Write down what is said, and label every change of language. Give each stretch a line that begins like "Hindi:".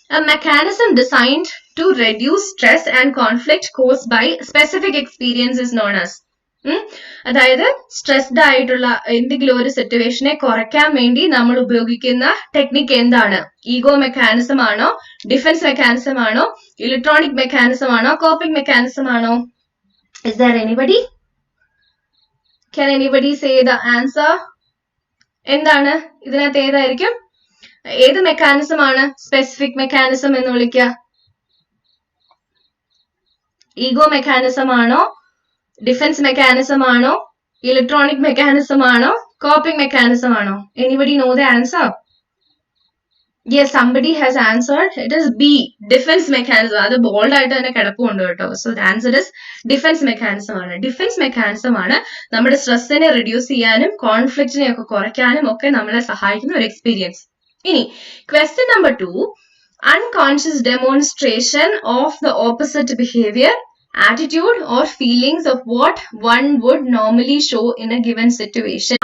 English: Mechanism designed to reduce stress and conflict caused by specific experience is known as.
Malayalam: അതായത് stressed ആയിട്ടുള്ള എന്തെങ്കിലും ഒരു സിറ്റുവേഷനെ കുറയ്ക്കാൻ വേണ്ടി നമ്മൾ ഉപയോഗിക്കുന്ന ടെക്നിക്ക് എന്താണ്? ഈഗോ മെക്കാനിസം ആണോ, ഡിഫൻസ് മെക്കാനിസം ആണോ, ഇലക്ട്രോണിക് മെക്കാനിസം ആണോ, കോപ്പിംഗ് മെക്കാനിസം ആണോ?
English: Is there anybody? Can anybody say the answer?
Malayalam: എന്താണ് ഇതിനകത്ത് ഏതായിരിക്കും? ഏത് മെക്കാനിസം ആണ് സ്പെസിഫിക് മെക്കാനിസം എന്ന് വിളിക്കുക? ഈഗോ മെക്കാനിസം ആണോ, ഡിഫൻസ് മെക്കാനിസം ആണോ, ഇലക്ട്രോണിക് മെക്കാനിസം ആണോ, കോപ്പിംഗ് മെക്കാനിസം ആണോ?
English: Anybody know the answer? Yes, somebody has answered. It is B, defence mechanism.
Malayalam: അത് ബോൾഡ് ആയിട്ട് തന്നെ കിടപ്പുണ്ട് കേട്ടോ.
English: so the answer is
Malayalam: defence mechanism ആണ്. ഡിഫൻസ് മെക്കാനിസം ആണ് നമ്മുടെ സ്ട്രെസ്സിനെ റിഡ്യൂസ് ചെയ്യാനും കോൺഫ്ലിക്റ്റിനെ ഒക്കെ കുറയ്ക്കാനും ഒക്കെ നമ്മളെ സഹായിക്കുന്ന ഒരു എക്സ്പീരിയൻസ്.
English: ഇനി question number 2, unconscious demonstration of the opposite behavior, attitude or feelings of what one would normally show in a given situation.